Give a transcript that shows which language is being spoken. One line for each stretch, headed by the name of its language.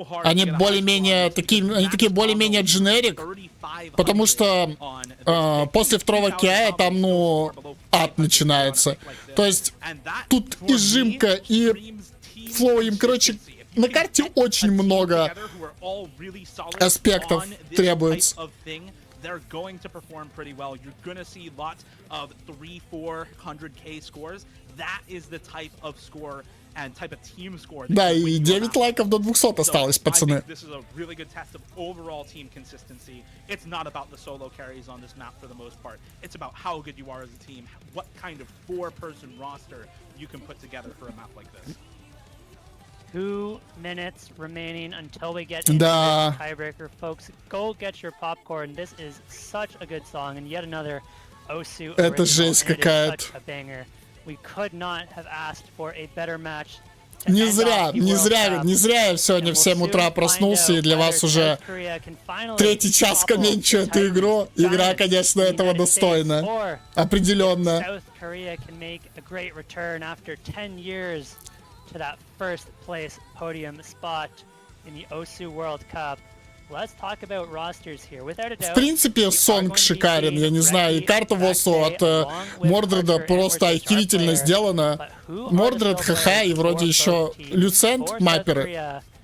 Russian: Они более-менее такие, более-менее дженерик, потому что после второго кия там, ну, ад начинается. То есть тут и жимка, и флоуим, короче, на карте очень много аспектов требуется.
English: They're going to perform pretty well. You're going to see lots of 300-400K scores. That is the type of score and type of team score.
Russian: Да, и 9 лайков до 200 осталось, пацаны.
English: This is a really good test of overall team consistency. It's not about the solo carries on this map for the most part. It's about how good you are as a team, what kind of 4-person roster you can put together for a map like this. 2 minutes remaining until we get into this tiebreaker, folks. Go get your popcorn. This is such a good song, and yet another OSU original.
Russian: Это жесть какая-то.
English: A banger. We could not have asked for a better match.
Russian: Не зря я сегодня в 7 утра проснулся, и для вас уже 3-й час комментирую эту игру. Игра, конечно, этого достойна. Определенно.
English: South Korea can make a great return after 10 years to that first place podium spot in the OSU World Cup. Let's talk about rosters here. Without a doubt,
Russian: в принципе, сонг шикарен, я не знаю, и карта ВОСУ от Мордреда просто охерительно сделана. Мордред, ХХ и вроде еще Люцент, мапперы.